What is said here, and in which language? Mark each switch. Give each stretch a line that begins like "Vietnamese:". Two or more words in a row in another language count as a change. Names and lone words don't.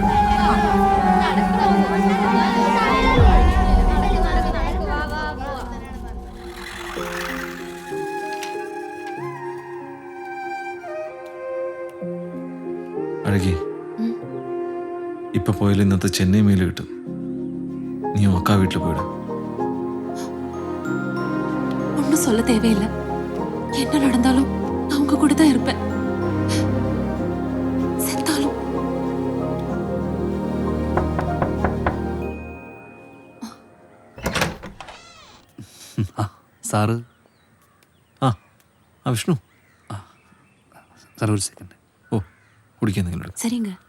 Malayalam: അഴകി, ഇപ്പൊ പോയാലും ഇന്നത്തെ ചെന്നൈ മെയിൽ കിട്ടും. നീ അക്കാ വീട്ടിൽ പോയിടും.
Tamil: ஒன்னும் சொல்ல தேவையில்லை. என்ன நடந்தாலும் நான் உங்க கூட தான் இருப்பேன். செத்தாலும்.
Malayalam: സാറ് ആ വിഷ്ണു, സാർ ഒരു സെക്കൻഡ്. ഓ, കുടിക്കാൻ നിങ്ങളുടെ
Tamil: சரிங்க.